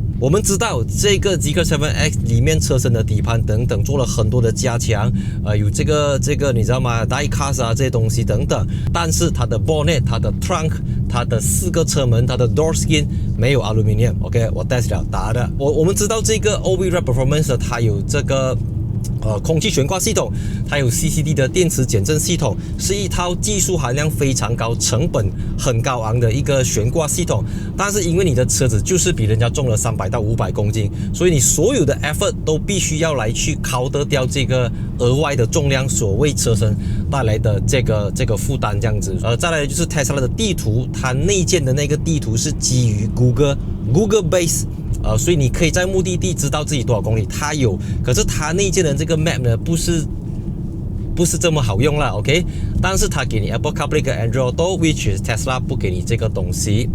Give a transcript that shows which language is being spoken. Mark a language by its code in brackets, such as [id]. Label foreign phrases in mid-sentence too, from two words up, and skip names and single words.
[zh] 我們知道這個 Zeekr 7X 裡面車身的底盤等等做了很多的加強，有這個你知道嗎 [en] Die Cast [zh] 這些東西等等，但是它的 Bonnet、它的 Trunk、它的4個車門、它的 [en] Door Skin [zh] 沒有 Aluminium。OK， 我 test 了打的。我們知道這個 [en] All-Wheel Drive Performance [zh] 它有這個空氣懸掛系統，它有 CCD 的電池減震系統，是一套技術含量非常高、成本很高昂的一個懸掛系統。但是因為你的車子就是比人家重了300到500公斤，所以你所有的 effort 都必須要來去cover掉這個額外的重量所為車身帶來的這個負擔這樣子。再來就是 Tesla 的地圖，它內建的那個地圖是基於 Google Base。所以你可以在目的地知道自己多少公里，它有，可是它內建的這個 map 呢，不是這麼好用啦 ，OK？但是它給你 Apple CarPlay 跟 Android Auto， [en] which is [zh] Tesla 不給你這個東西。